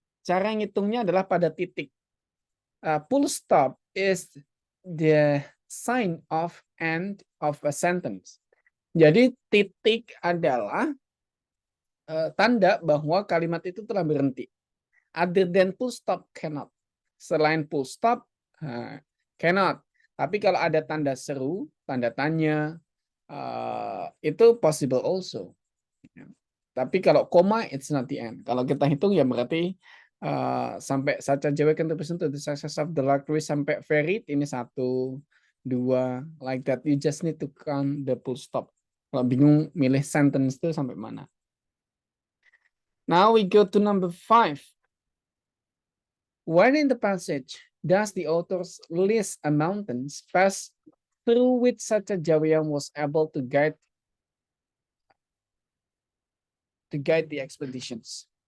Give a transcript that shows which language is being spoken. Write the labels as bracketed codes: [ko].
[id] Cara ngitungnya adalah pada titik. [en] Full stop is the sign of end of a sentence. [id] Jadi titik adalah tanda bahwa kalimat itu telah berhenti. [en] Other than full stop cannot. [id] Selain [en] full stop cannot. [id] Tapi kalau ada tanda seru, tanda tanya, itu [en] possible also. [id] Tapi kalau koma, [en] it's not the end. [id] Kalau kita hitung ya berarti sampai Sacha Jawa [en] can represent the success of the lottery [id] sampai varied ini 1, 2, like that. [en] You just need to count the full stop. [id] Kalau bingung milih sentence itu sampai mana. [en] Now we go to number 5. When in the passage does the authors list a mountain pass through which Sacha Jawian was able to guide the expeditions?